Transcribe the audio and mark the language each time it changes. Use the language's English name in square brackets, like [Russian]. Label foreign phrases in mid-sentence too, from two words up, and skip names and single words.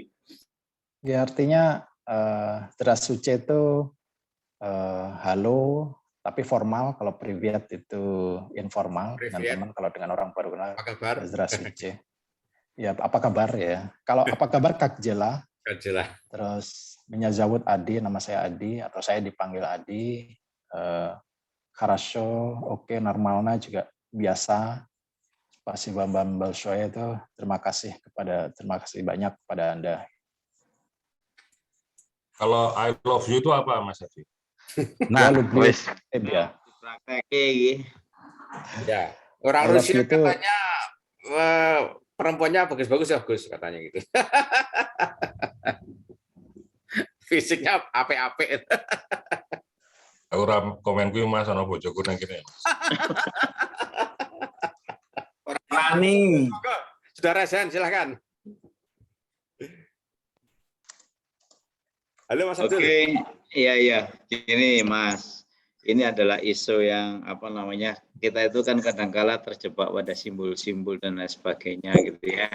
[Indonesian] Ya artinya Здравствуйте itu halo tapi formal, kalau privyet itu informal, teman-teman kalau dengan orang baru kenal. Apa kabar? Здравствуйте. Ya, apa kabar ya? Kalau apa kabar Kak Jela. Kak Jela. Terus [Russian] меня зовут [Indonesian] Adi, nama saya Adi atau saya dipanggil Adi. Хорошо, oke, normalnya juga biasa. [Russian] Спасибо большое [Indonesian] itu terima kasih banyak kepada Anda. Kalau [English] I love you [Indonesian] itu apa Mas Adi? Nah, wis ya. Ya, orang Rusia itu katanya perempuannya bagus-bagus ya Gus katanya gitu. Fisiknya apik-apik. [Javanese] Ora komen kuwi Mas ana bojoku nang kene. [Indonesian] Rani. Saudara Sen silakan. Halo Mas Abdul. Oke, iya. Ini Mas, ini adalah isu yang kita itu kan kadang-kala terjebak pada simbol-simbol dan lain sebagainya gitu ya.